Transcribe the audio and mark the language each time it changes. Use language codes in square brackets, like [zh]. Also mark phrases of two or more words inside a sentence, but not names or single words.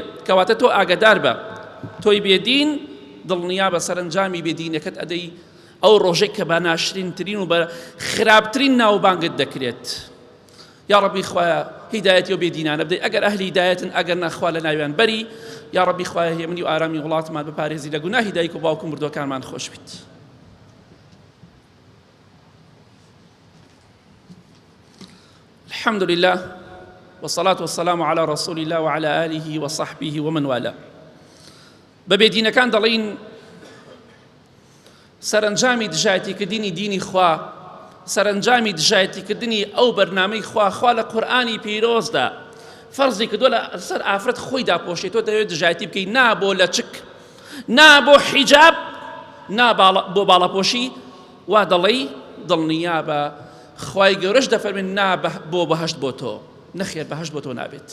[ckb] کەواتە تۆ ئاگادار بە، تۆی بێدین دڵنیا بە سەرنجامی بێدینەکەت ئەدەی، ئەو ڕۆژێک کە بە ناشرینترین و بە خراپترین ناوبانگت دەکرێت. یا ڕەبی خوایە هیدایەتی و بێدینانە بدەی ئەگەر ئەهلی هیدایەتن ئەگەر نەخوا لە ناویان بەری یا ڕەبی خوایە هێمنی و ئارامی وڵاتمان بپارێزی لە گوناهی دایک و باوک و مردوەکانمان خۆش بیت. [ar] الحمد لله والصلاة والسلام على رسول الله وعلى آله وصحبه ومن والاه. [ckb] ببێدینەکان دەڵێن سەرنجامی دژایەتیکردنی دینی خوا، سەرنجامی دژایەتیکردنی ئەو بەرنامەی خوا لە قورئانی پیرۆزدا فەرزی کردووە لە سەر ئافرەت خۆی داپۆشێت، تۆ دەوێت دژایەتی بکەیت، نا بۆ لە چک، نا بۆ حیجاب، نا بۆ باڵەپۆشی، وا دەڵێی دڵنیابە خوای گەورەش دەفەرمێن نا بۆ بەهەشت بۆ تۆ، نەخێر بەهەشت بۆ تۆ نابێت.